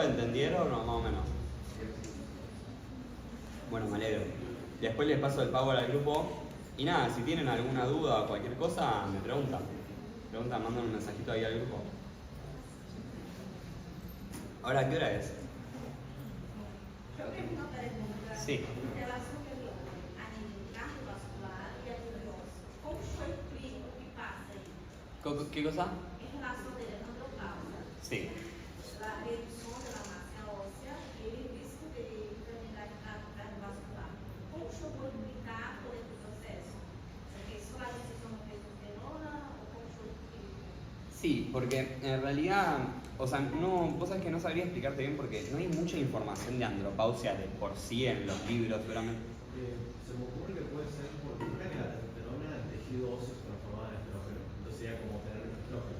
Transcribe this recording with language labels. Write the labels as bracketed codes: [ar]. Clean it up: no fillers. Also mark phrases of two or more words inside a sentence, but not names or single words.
[es] ¿Entendieron o más o menos? Bueno, me alegro. Después les paso el power al grupo. Y nada, si tienen alguna duda o cualquier cosa, me preguntan. Mandan un mensajito ahí al grupo. ¿Ahora qué hora es? [pt] Eu tenho uma pergunta Sim. em relação a nível cardiovascular e a nível ósseo. Como o senhor explica o que passa aí? [es] ¿Qué cosa? [pt] Em relação dele à andropausa, [es] Sí. [pt] a redução da massa óssea e o risco de enfermidade cardiovascular. Como o senhor pode explicar todo esse processo? Porque só a decisão de testosterona ou como o senhor explica? [es] Sí, porque en realidad, o sea, no, vos sabés que no sabría explicarte bien porque no hay mucha información de andropausia de por sí en los libros, seguramente. Se me ocurre que puede ser porque una que la testosterona el tejido óseo se transformaba en estrógeno, entonces sería como tener estrógeno.